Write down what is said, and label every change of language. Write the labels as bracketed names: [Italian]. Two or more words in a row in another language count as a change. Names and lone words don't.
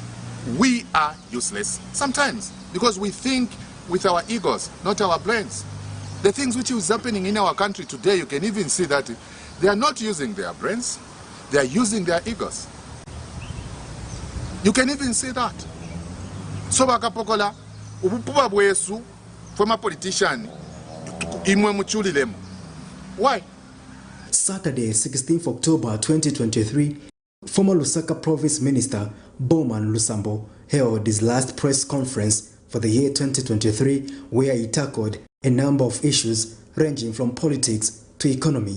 [English] We are useless sometimes because we think with our egos, not our brains. The things which is happening in our country today, you can even see that they are not using their brains, they are using their egos. You can even see that. [Bemba] So bakapokola ubupuba bwesu [English] former politician [Bemba] imwe muchulilemo. [English] Why? Saturday, 16th October 2023, former Lusaka Province Minister BOWMAN LUSAMBO held his last press conference for the year 2023, where he tackled a number of issues ranging from politics to economy.